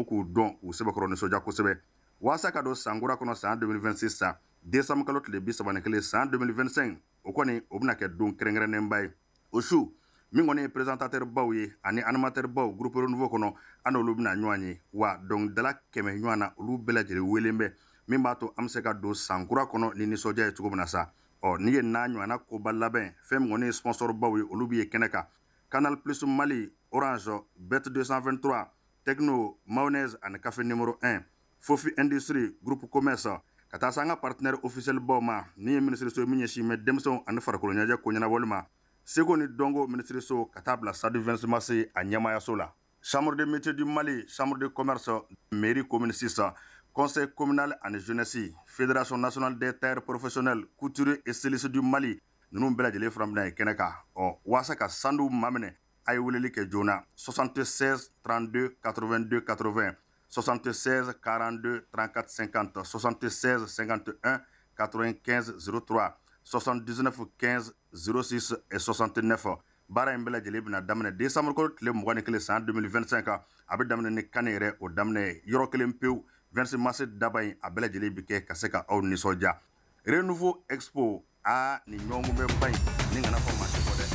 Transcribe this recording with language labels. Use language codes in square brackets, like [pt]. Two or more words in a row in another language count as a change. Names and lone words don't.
[bm] k'u dɔn k'u sɛbɛkɔrɔ nisɔndiya kosɛbɛ waasa ka don san kura kɔnɔ san 2026 sa décembre kalo tile 31 san 2025 o kɔni o bɛna kɛ don kɛrɛnkɛrɛnnenba ye o su min kɔni ye présentateur baw ye ani animateur baw groupe renouveau kɔnɔ an n'olu bɛna ɲɔgɔn ye wa dɔnkilidala 100 ɲɔgɔn na olu bɛɛ lajɛlen welen bɛ min b'a to an bɛ se ka don san kura kɔnɔ ni nisɔndiya ye cogo min na sa n'i ye n'a ɲɔgɔnna koba labɛn fɛn min kɔni ye sponsor baw ye olu bɛ ye kɛnɛ kan Canal Plus Mali, Orange, Bet 223, Techno, Mayonnaise ani Café numéro 1, Fofi Industrie, Groupe Commerce, ka taa se an ka [fr] partenaire officiel [bm] baw ma ni ye ministre min ɲɛsin bɛ denmisɛnw ani farikolo ɲɛnajɛ ko ɲɛnabɔli ma Seko ni Dongo ministre ka taa bila stade 26 mars a ɲɛmaayaso la Chambre de métier du Mali, Chambre de commerce, Mairie commune 6, Conseil communal ani jeunesse, Fédération nationale des terres professionnelles, couturiers et stylistes du Mali ninnu bɛɛ lajɛlen fana bɛna ye kɛnɛ kan waasa ka sandu maminɛ a ye weleli kɛ joona 76 32 82 80 76 42 34 50 76 51 95 03 79 15 06 et 69 baara in bɛɛ lajɛlen bɛna daminɛ décembre kalo tile 21 san 2025 a bɛ daminɛ ni kane yɛrɛ o daminɛ yɔrɔ kelen pewu 26 mars daba in a bɛɛ lajɛlen bɛ kɛ ka se ka aw nisɔndiya Renouveau Expo ni ɲɔgɔn bɛ ba in ni kana fɔ maa